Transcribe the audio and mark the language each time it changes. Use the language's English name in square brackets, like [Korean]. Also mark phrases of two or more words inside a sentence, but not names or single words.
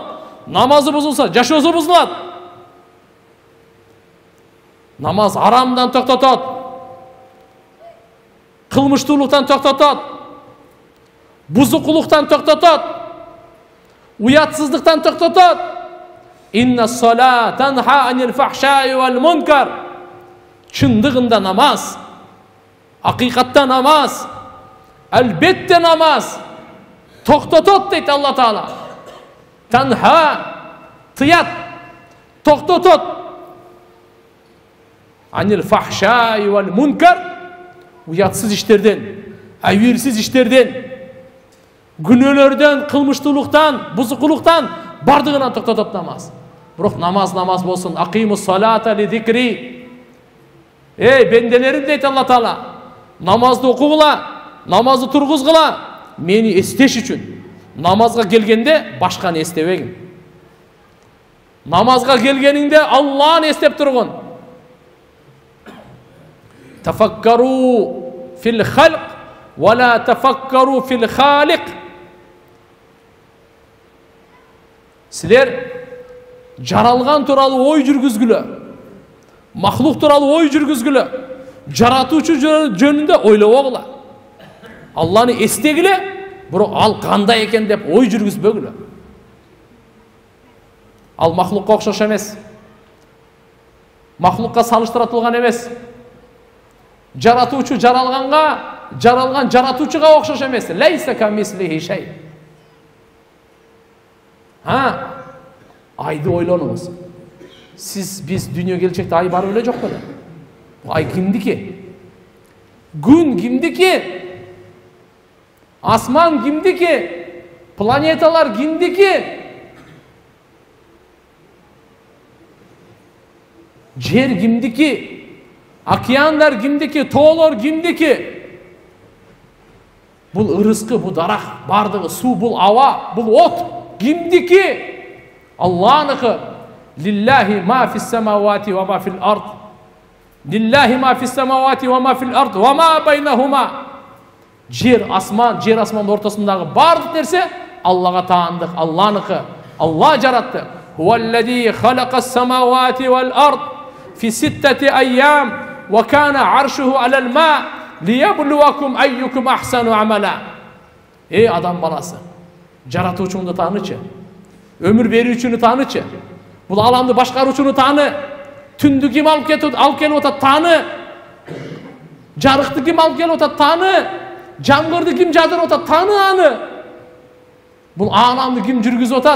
[Kyrgyz] Намазы бузулса, жашоосу бузулат. Намаз арамдан токтотот, кылмыштуулуктан токтотот, бузукулуктан токтотот, уятсыздыктан токтотот. [Arabic] إن الصلاة تنهى عن الفحشاء والمنكر. [Kyrgyz] Чындыгында намаз, акыйкатта намаз, албетте намаз токтотот дейт Алла Таала. Танха тыят, токтотот. [Arabic] عن الفحشاء والمنكر, [Kyrgyz] уятсыз иштерден, айвирсиз иштерден, күнөөлөрдөн, кылмыштуулуктан, бузукулуктан бардығынан тоқтатып намаз. Бирок намаз болсын. [Arabic] أقم الصلاة لذكري. [Kyrgyz] Бенделерим дейт Алла Таала. Намазды окугула, намазды тургузгула, мени эстеш үчүн. Намазга келгенде башканы эстебегин. Намазга келгениңде Алланы эстеп тургун. [Arabic] تفكروا في الخلق ولا تفكروا في الخالق. [Kyrgyz] Силер жаралган тууралуу ой жүргүзгүлө, махлук тууралуу ой жүргүзгүлө, жаратуучу жөнүндө ойлобогула. Алланы эстегиле, бирок ал кандай экен деп ой жүргүзбөгүлө. Ал махлукка окшош эмес. Махлукка салыштырылган эмес. Жаратуучу жаралган жаратуучуга окшош эмес. [Arabic] ليس كمثله شيء. [Kyrgyz] Айды ойлонуңуз. Биз дүйнөгө келчекте ай барып эле жок беле? Ай кимдики? Күн кимдики? Асман кимдики? Планеталар кимдики? Жер кимдики? Океандар кимдики? Тоолор кимдики? Бул ырыскы, бул дарак, бардыгы, суу, бул аба, бул от кимдики? Алланыкы. [Arabic] لله ما في السماوات وما في الأرض. لله ما في السماوات وما في الأرض وما بينهما. [Kyrgyz] Жер асмандын ортосундагы бардык нерсе Аллага таандык, Алланыкы. Алла жаратты. [Arabic] هو الذي خلق السماوات والأرض في ستة أيام وكان عرشه على الماء ليبلوكم أيكم أحسن عملا. [Kyrgyz] Адам баласы, жаратуучуңду таанычы. Өмүр берүүчүнү таанычы. Бул аламды башкаруучуну тааны. Түндү ким алып келип атат тааны. Жарыкты ким алып келип атат тааны. Жамгырды ким жадырып атат тааны аны. Бул аламды ким жүргүзүп атат.